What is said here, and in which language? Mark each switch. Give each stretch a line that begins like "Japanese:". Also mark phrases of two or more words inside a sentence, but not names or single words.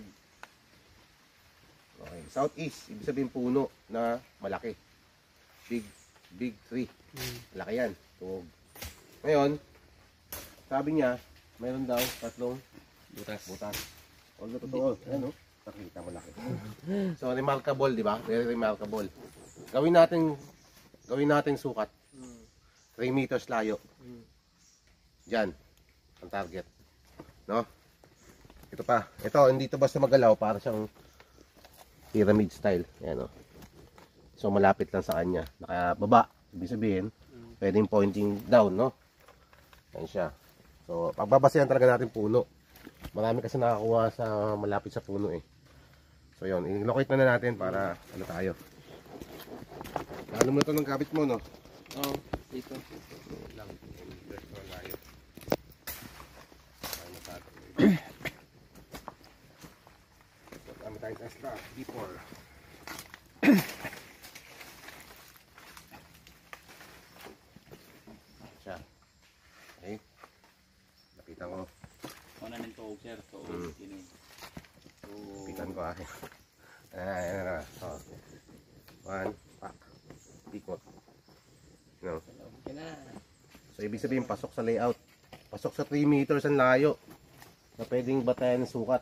Filipino: Okay, southeast, ibig sabihin puno na malaki.
English: Big tree.
Filipino: Malaki yan. Tuog. Ngayon, sabi niya, mayroon daw 3 butas. Although totoo, ano? Pakita mo laki.
English: So remarkable,
Filipino: di ba?
English: Very remarkable.
Filipino: Gawin natin sukat. 3 meters layo. Diyan ang target. No? Ito pa. Ito, hindi ito basta magalaw, para siyang
English: pyramid style.
Filipino: Ayan, no? So malapit lang sa kanya. Nakababa, ibig sabihin, pwedeng
English: pointing down,
Filipino: no? Ayan siya. So pagbabasehan talaga natin puno. Marami kasi nakakuha sa malapit sa puno eh. So yun, i-locate na natin para ano tayo. Lalo mo ito ng kapit mo, no? Oo, dito. Lang, layo. Kami tayo Tesla, D4. Siya. Okay. Lapitan ko. Ano nang tuog, sir? Tuog. Lapitan ko Ayan. Oh. 1, pak. Ikot. No? Okay na. So, ibig sabihin, pasok sa layout. Pasok sa 3 meters ang layo na pwedeng batayan ng sukat.